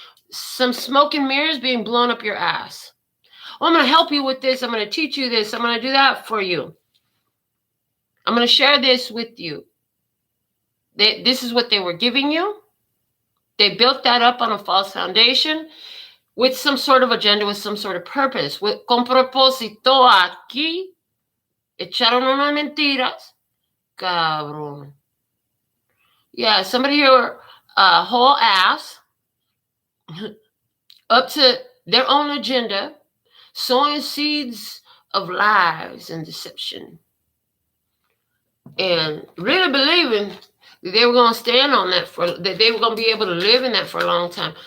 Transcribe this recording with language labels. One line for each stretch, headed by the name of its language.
English: Some smoke and mirrors being blown up your ass. Oh, I'm going to help you with this. I'm going to teach you this. I'm going to do that for you. I'm going to share this with you. This is what they were giving you. They built that up on a false foundation with some sort of agenda, with some sort of purpose.
Spanish: Con propósito aquí, echaron unas mentiras. Cabrón.
English: Yeah, somebody here, whole ass, up to their own agenda, sowing seeds of lies and deception. And really believing that they were going to stand on that, that they were going to be able to live in that for a long time.